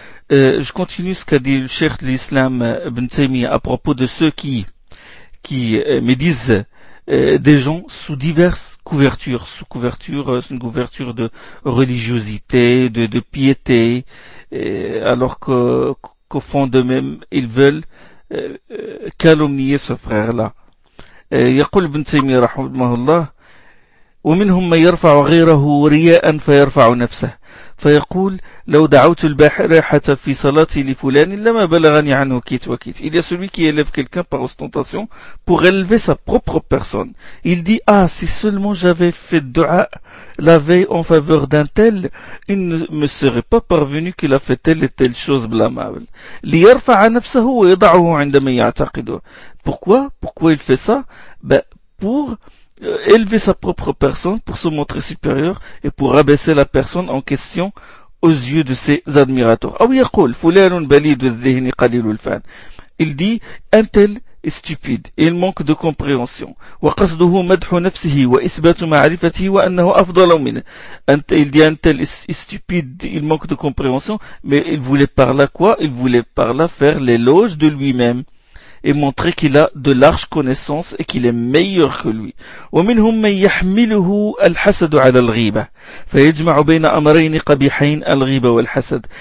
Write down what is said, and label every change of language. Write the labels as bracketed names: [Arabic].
[French] Je continue ce qu'a dit le cheikh de l'islam Ibn Taymiyyah à propos de ceux qui médisent des gens sous diverses couvertures. Sous couverture, c'est une couverture de religiosité, de piété, alors qu'au fond d'eux-mêmes, ils veulent calomnier ce frère-là. [Arabic] يقول ابن تيمية رحمه الله ومنهم من يرفع غيره رياء فيرفع نفسه فيقول لو دعوت البارحة في صلاتي لفلان لما بلغني عنه كيت وكيت. [French] Il y a celui qui élève quelqu'un par ostentation pour élever sa propre personne. Il dit, ah, si seulement j'avais fait dua la veille en faveur d'un tel, il ne me serait pas parvenu qu'il a fait telle et telle chose blâmable. [Arabic] ليرفع نفسه ويضعه عندما يعتقده. [French] Pourquoi il fait ça? Pour élever sa propre personne, pour se montrer supérieur et pour rabaisser la personne en question aux yeux de ses admirateurs. [Arabic] Ou يقول فلان بليد الذهن قليل الفهم. [French] Il dit, un tel est stupide et il manque de compréhension. [Arabic] وقصده مدح نفسه وإثبات معرفته وأنه أفضل منه. [French] Il dit, un tel est stupide, il manque de compréhension, mais il voulait par là quoi? Il voulait par là faire l'éloge de lui-même et montrer qu'il a de larges connaissances et qu'il est meilleur que lui. [Arabic] ومنهم من يحمله الحسد على الغيبة فيجمع بين أمرين قبيحين الغيبة والحسد.